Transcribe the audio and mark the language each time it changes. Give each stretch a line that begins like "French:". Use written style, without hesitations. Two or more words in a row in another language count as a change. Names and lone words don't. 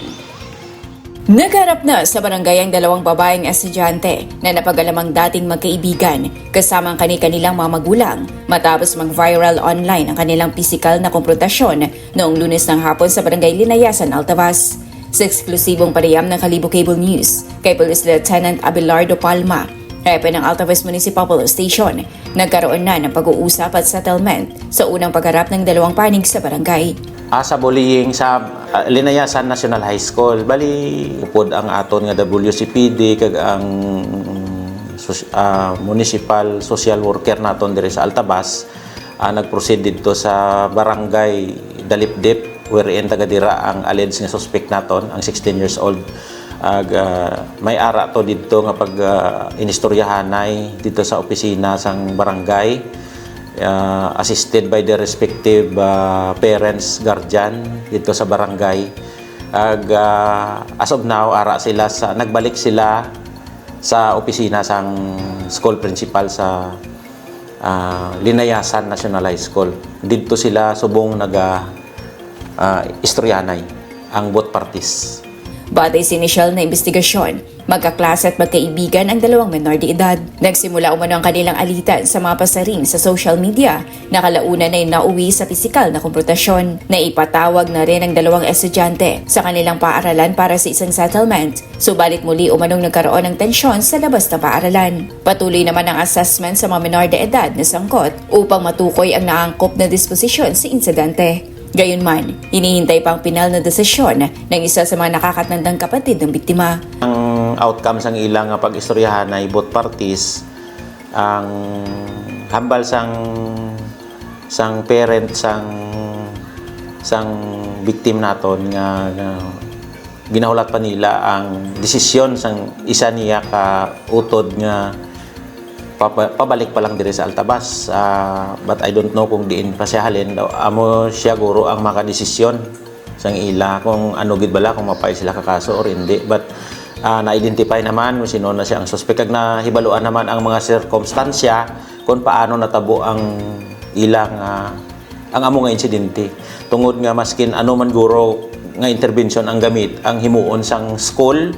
Filipino: Nagharap na sa barangay ang dalawang babaeng estudyante na napag-alamang dating magkaibigan kasama ang kanilang mga magulang matapos mag-viral online ang kanilang pisikal na komprontasyon noong Lunes ng hapon sa barangay Linayasan, Altavas. Sa eksklusibong panayam ng Kalibo Cable News kay Police Lieutenant Abelardo Palma, Hepe ng Altavas Municipal Police Station, nagkaroon na ng pag-uusap at settlement sa unang pagharap ng dalawang panig sa barangay.
Hiligaynon: Sa bullying sa Linayasan National High School, bali upod ang aton nga WCPD kag ang municipal social worker naton diri sa Altavas nag-proceed dito sa barangay Dalipdip wherein taga dira ang alleged nga suspect naton, ang
English: 16 years old.
Hiligaynon: May ara to dito nga pag inistoryahanay dito sa opisina sang barangay,
English: assisted by the respective parents, guardian
Hiligaynon: dito sa barangay.
English: As of now,
Hiligaynon: ara sila nagbalik sila sa opisina sang school principal sa Linayasan National High School. Dito sila subong istoryanay ang both parties.
Filipino: Batay sa inisyal na investigasyon, magkaklase at magkaibigan ang dalawang menor de edad. Nagsimula umano ang kanilang alitan sa mga pasaring sa social media na kalaunan ay nauwi sa pisikal na komprontasyon na ipatawag na rin ang dalawang estudyante sa kanilang paaralan para sa isang settlement. Subalit muli umanong nagkaroon ng tensyon sa labas ng paaralan. Patuloy naman ang assessment sa mga menor de edad na sangkot upang matukoy ang naangkop na disposisyon sa insidente. Gayunman, hinihintay pang pinal na desisyon ng isa sa mga nakakatandang kapatid ng biktima.
Hiligaynon: Ang outcome sang ilang pag-istoryahan ay
English: both parties,
Hiligaynon: ang hambal sang parent sang victim naton nga ginahulat pa nila ang desisyon sang isa niya ka utod nga pabalik pa lang diri sa Altavas,
English: but I don't know
Hiligaynon: kung diin pa siya halin daw amo siya guro ang makadesisyon sang ila kung ano gid bala kung mapay sila kakaso or hindi, but na-identify naman kung sino na siya ang suspect kag nahibaluan naman ang mga sirkumstansya kung paano natabo ang ilang ang amo nga insidente tungod nga maskin ano man guro nga intervention ang gamit ang himuon sang school.